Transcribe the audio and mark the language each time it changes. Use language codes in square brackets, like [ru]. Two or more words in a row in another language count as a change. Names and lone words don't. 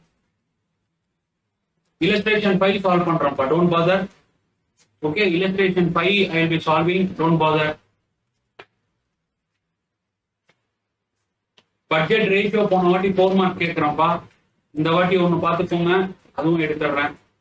[ta] illustration 5 சால்வ் பண்றேன்ப்பா, [en] don't bother. Okay, illustration 5 I will be solving, don't bother. budget ratio [ta] போன வாட்டி 4 மார்க் கேட்கிறேன்ப்பா, இந்த வாட்டி ஒன்னு பார்த்துக்கோங்க, அதுவும் எடுத்துடுறேன்.